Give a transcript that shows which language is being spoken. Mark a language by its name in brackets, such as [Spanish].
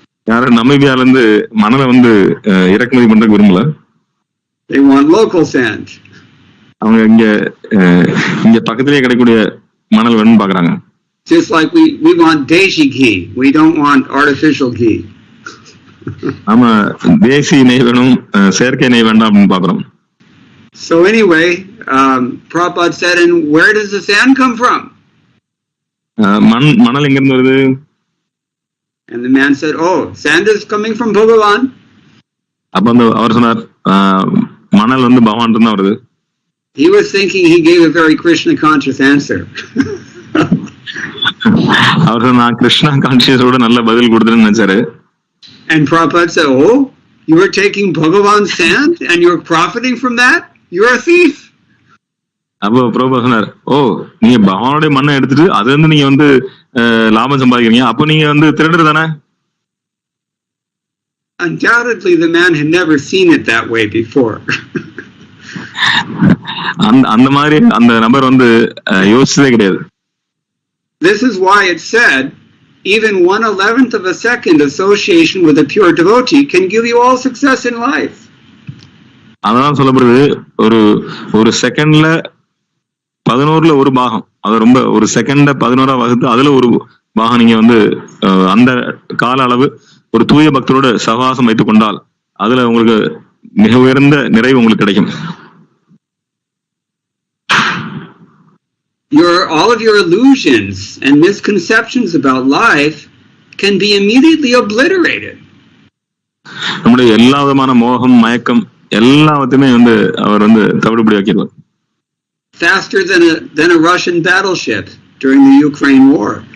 [Tamil] யாரும் நமீபியால இருந்து மணலை வந்து இறக்குமதி பண்றதுக்கு விரும்பல. [English] They want local sand. [Tamil] அவங்க இங்க பக்கத்திலேயே கிடைக்கக்கூடிய மணல் வேணும்னு பாக்குறாங்க. [English] Just like we want deshi ghee, we don't want artificial ghee. [Tamil] ஆமா, தேசி நெய் வேணும், செயற்கை நெய் வேண்டாம் அப்படின்னு பாக்குறோம். [English] So anyway, Prabhupada said, and where does the sand come from? [Tamil] மணல் எங்க இருந்து வருது? [English] And the man said, oh, sand is coming from Bhagavan. [Tamil] அப்ப அவர் சொன்னார், மணல் வந்து பகவான் இருந்து வருது. [English] He was thinking he gave a very Krishna conscious answer. [Tamil] அவர் நான் கிருஷ்ணா கான்சியஸோட நல்ல பதில் கொடுத்துன்னு நினைச்சாரு. [English] And Prabhupada said, oh, you are taking Bhagavan's sand and you're profiting from that? You're a thief. [Tamil] அப்போ பிரபு சொன்னார், ஓ, நீங்க பகவானுடைய மண்ணை எடுத்துட்டு அது வந்து நீங்க வந்து லாபம் சம்பாதிக்கிறீங்க, அப்போ நீங்க வந்து திருடுறது தானே? [English] Undoubtedly, the man had never seen it that way before. [Tamil] அந்த மாதிரி அந்த நபர் வந்து யோசிச்சதே கிடையாது. [English] This is why it said, even 1/11th of a second association with a pure devotee can give you all success in life. [Tamil] அதான் சொல்லப்படுது, ஒரு செகண்ட்ல 11ல ஒரு பாகம், அது ரொம்ப ஒரு செகண்ட 11ஆ வகுத்து அதுல ஒரு பாகம் நீங்க வந்து அந்த கால அளவு ஒரு தூய பக்தரோட சகவாசம் வைத்துக் கொண்டால் அதுல உங்களுக்கு மிக உயர்ந்த நிறைவு உங்களுக்கு கிடைக்கும். [English] All of your illusions and misconceptions about life can be immediately obliterated. [Tamil] நம்முடைய எல்லா விதமான மோகம், மயக்கம் எல்லாத்தையுமே வந்து அவர் வந்து தவிடுபடி ஆக்கிடுவார். [English] Faster than a Russian battleship during the Ukraine war.